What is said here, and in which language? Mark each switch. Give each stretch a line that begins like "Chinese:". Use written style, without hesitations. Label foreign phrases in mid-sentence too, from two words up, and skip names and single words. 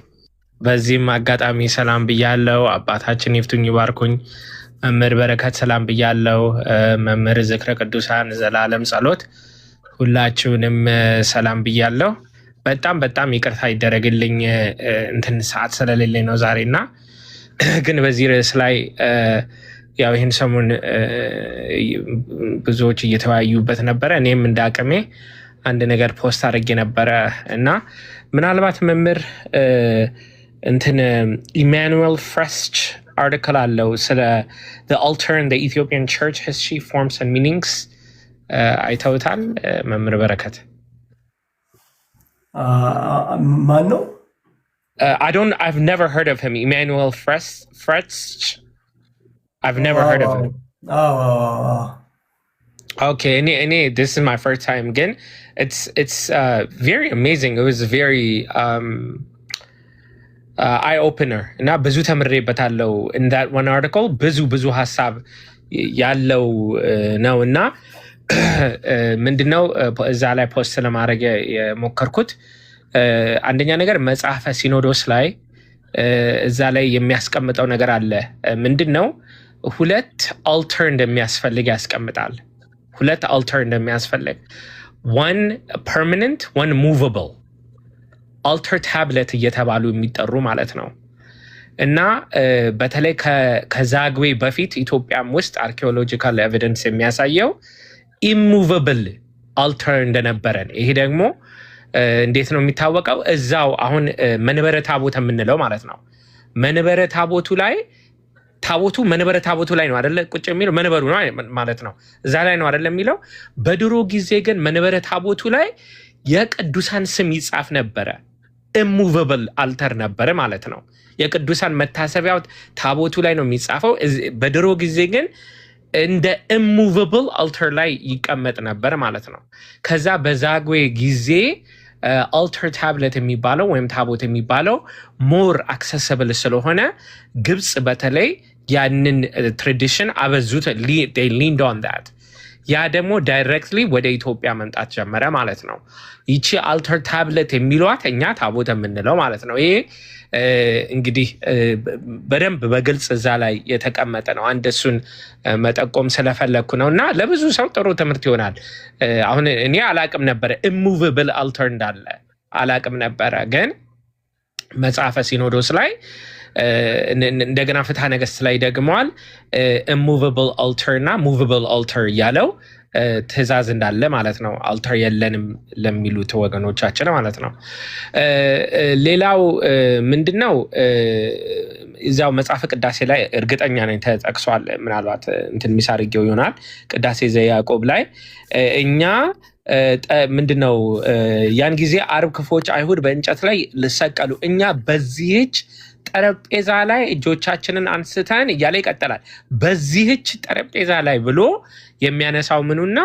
Amharic: በዚህም አጋጣሚ ሰላም ብያለው። አባታችን ይፍቱኝ ይባርኩኝ። መምህር በረከት ሰላም ብያለው። መምህር ዝክረ ቅዱሳን ዘላለም ጸሎት፣ ሁላችሁንም ሰላም ብያለው። በጣም ይቅርታ ይደረግልኝ፣ እንትን ሰዓት ስለሌለኝ ነው ዛሬና። ግን በዚህ ርዕስ ላይ ያው ይህን ሰሞን ብዙዎች እየተወያዩበት ነበረ። እኔም እንደ አቅሜ አንድ ነገር ፖስት አድርጌ ነበረ እና ምናልባት መምህር እንትን ኢማኑኤል ፍሬስች አርቲክል አለው ስለ
English: the altar in the Ethiopian church history forms and meanings
Amharic: አይተውታል መምህር በረከት? ማን ነው?
English: I've never heard of him. Emanuel Frezch. I've never heard of him. Okay, this is my first time again. It's very amazing. It was very eye opener.
Amharic: እና ብዙ ተምሬበታለሁ
English: in that one article.
Amharic: ብዙ ሐሳብ ያለው ነው እና ምንድነው እዛ ላይ ፖስት ለማድረግ የሞከርኩት አንደኛ ነገር መጽሐፈ ሲኖዶስ ላይ እዛ ላይ የሚያስቀምጠው ነገር አለ። ምንድነው ሁለት አልተር እንደሚያስፈልግ ያስቀምጣል። ሁለት አልተር እንደሚያስፈልግ
English: one permanent one movable altar tablet
Amharic: እየተባሉ የሚጠሩ ማለት ነው። እና በተለይ ከዛግዌ በፊት ኢትዮጵያም ውስጥ
English: archaeological evidence
Amharic: የሚያሳየው
English: immovable altar
Amharic: እንደነበረን። ይሄ ደግሞ እንዴት ነው የሚታወቀው? እዛው አሁን መንበረ ታቦት የምንለው ማለት ነው። መንበረ ታቦቱ ላይ ታቦቱ መንበረ ታቦቱ ላይ ነው አይደለ ቁጭ የሚለው መንበሩ ነው ማለት ነው። እዛ ላይ ነው አይደለ የሚለው። በድሮ ጊዜ ግን መንበረ ታቦቱ ላይ የቅዱሳን ስም ይጻፍ ነበረ።
English: immovable altar
Amharic: ነበረ ማለት ነው። የቅዱሳን መታሰቢያው ታቦቱ ላይ ነው የሚጻፈው። በድሮ ጊዜ ግን እንደ
English: immovable altar
Amharic: ላይ ይቀመጥ ነበር ማለት ነው። ከዛ በዛግዌ ጊዜ
English: altar tablet
Amharic: የሚባለው ወይም ታቦት የሚባለው
English: more accessible
Amharic: ስለሆነ ግብጽ በተለይ ያንን ትራዲሽን አበዙት።
English: they leaned on that።
Amharic: ያ ደግሞ ዳይሬክትሊ ወደ ኢትዮጵያ መምጣት ጀመረ ማለት ነው። ይቺ
English: altar tablet
Amharic: የሚሏት እኛ ታቦት የምንለው ማለት ነው። ይሄ እንግዲህ በደንብ በግልጽ እዛ ላይ የተቀመጠ ነው። አንድ እሱን መጠቆም ስለፈለግኩ ነው እና ለብዙ ሰው ጥሩ ትምህርት ይሆናል። አሁን እኔ አላቅም ነበረ
English: immovable altar
Amharic: እንዳለ አላቅም ነበረ። ግን መጽሐፈ ሲኖዶስ ላይ እንደገና ፍትሐ ነገሥት ላይ ደግመዋል።
English: immovable altar
Amharic: እና
English: movable altar
Amharic: እያለው ትእዛዝ እንዳለ ማለት ነው። አልተር የለንም ለሚሉት ወገኖቻችን ማለት ነው። ሌላው ምንድነው እዛው መጽሐፈ ቅዳሴ ላይ እርግጠኛ ነኝ ተጠቅሷል። ምናልባት እንትን ሚሳርጌው ይሆናል። ቅዳሴ ዘያዕቆብ ላይ እኛ ምንድነው ያን ጊዜ አርብ ክፎች አይሁድ በእንጨት ላይ ልሰቀሉ እኛ በዚህች ጠረጴዛ ላይ እጆቻችንን አንስተን እያለ ይቀጥላል። በዚህች ጠረጴዛ ላይ ብሎ የሚያነሳው ምኑን ነው?